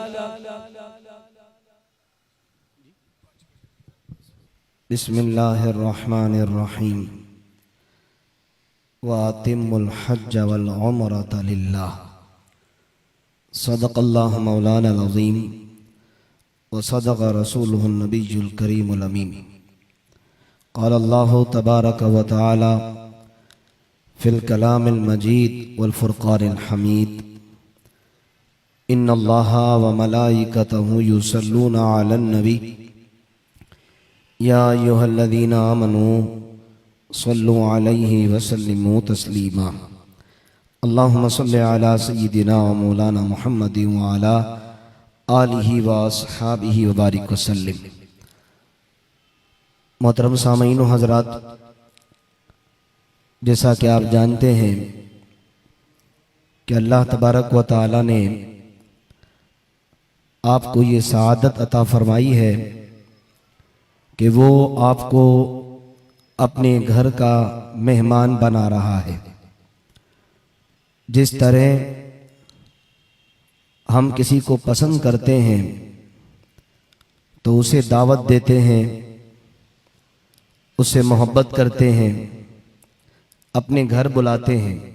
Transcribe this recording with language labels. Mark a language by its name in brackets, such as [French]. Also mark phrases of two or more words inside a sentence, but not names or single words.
[Arabic] बिस्मिल्लाहिर्रहमानिर्रहीम। وأتموا الحج والعمرة لله. صدق الله مولانا العظيم وصدق رسوله النبي الكريم الأمين. قال الله تبارك وتعالى في الكلام المجيد والفرقان الحميد، إن الله وملائكته يصلون على النبي يا أيها الذين آمنوا صلوا عليه وسلموا تسليما. اللهم صل على سيدنا ومولانا محمد وعلى آله وأصحابه وبارك وسلم. [Hindi] मोहतरम सामीन व हज़रात, जैसा कि आप जानते हैं कि अल्लाह [Arabic] تبارك وتعالى [Hindi] ने आपको ये सआदत अता फरमाई है कि वो आपको अपने घर का मेहमान बना रहा है। जिस तरह हम किसी को पसंद करते हैं तो उसे दावत देते हैं, उससे मोहब्बत करते हैं, अपने घर बुलाते हैं।